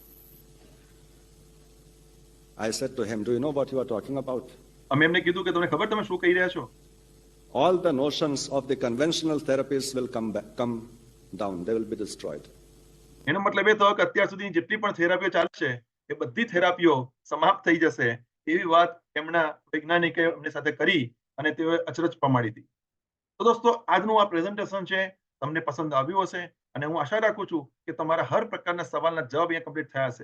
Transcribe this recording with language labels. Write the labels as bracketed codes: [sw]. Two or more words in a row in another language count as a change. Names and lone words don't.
[en] I said to him, do you know what you are talking about? [gu] અમે એમને કીધું કે તમને ખબર તમે શું કહી રહ્યા છો? [en] All the notions of the conventional therapies will come down, they will be destroyed. [gu] એનો મતલબ એ થયો કે અત્યાર સુધી જેટલી પણ થેરાપીઓ ચાલશે એ બધી થેરાપીઓ સમાપ્ત થઈ જશે એવી વાત એમના વૈજ્ઞાનિકે એમની સાથે કરી અને તેઓએ અચરજ પમાડી હતી. તો દોસ્તો આજનું આ પ્રેઝન્ટેશન છે તમને પસંદ આવ્યું હશે અને હું આશા રાખું છું કે તમારા હર પ્રકારના સવાલના જવાબ અહીંયા કમ્પ્લીટ થયા હશે.